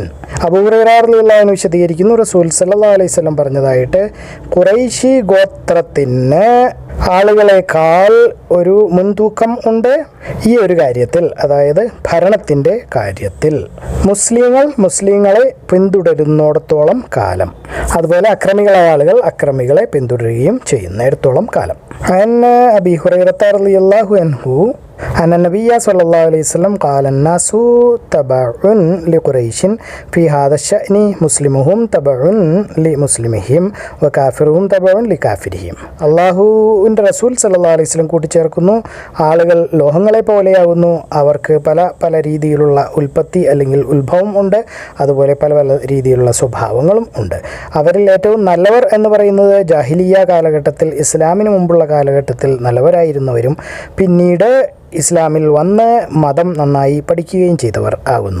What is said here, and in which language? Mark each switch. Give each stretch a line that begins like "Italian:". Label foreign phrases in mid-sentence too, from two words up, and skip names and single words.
Malayalam: അബൂ ഹുറൈറ
Arabic: رضي الله عنه
Malayalam: വിശദീകരിക്കുന്നു, റസൂൽ
Arabic: صلى الله عليه وسلم
Malayalam: പറഞ്ഞതായിട്ട്, ഖുറൈശി ഗോത്രത്തിന് ആളുകളെക്കാൾ ഒരു മുൻതൂക്കം ഉണ്ട് ഈ ഒരു കാര്യത്തിൽ, അതായത് ഭരണത്തിൻ്റെ കാര്യത്തിൽ. മുസ്ലിങ്ങളെ പിന്തുടരുന്നിടത്തോളം കാലം, അതുപോലെ അക്രമികളായ ആളുകൾ അക്രമികളെ പിന്തുടരുകയും ചെയ്യുന്നിടത്തോളം കാലം.
Arabic: أبي هريرة رضي الله عنه أن النبي صلى الله عليه وسلم قال الناس تبع لقريش في هذا الشأن مسلمهم تبع لمسلمهم وكافرهم تبع لكافرهم.
Malayalam: അള്ളാഹുവിൻ്റെ റസൂൽ
Arabic: صلى الله عليه وسلم
Malayalam: കൂട്ടിച്ചേർക്കുന്നു, ആളുകൾ ലോഹങ്ങളെ പോലെയാകുന്നു. അവർക്ക് പല പല രീതിയിലുള്ള ഉൽപ്പത്തി അല്ലെങ്കിൽ ഉത്ഭവം ഉണ്ട്, അതുപോലെ പല പല രീതിയിലുള്ള സ്വഭാവങ്ങളും ഉണ്ട്. അവരിൽ ഏറ്റവും നല്ലവർ എന്ന് പറയുന്നത് ജാഹിലിയ കാലഘട്ടത്തിൽ ഇസ്ലാമിന് മുമ്പുള്ള കാലഘട്ടത്തിൽ നല്ലവരായിരുന്നവരും പിന്നീട് ഇസ്ലാമിൽ വന്ന് മതം നന്നായി പഠിക്കുകയും ചെയ്തവർ ആകുന്നു.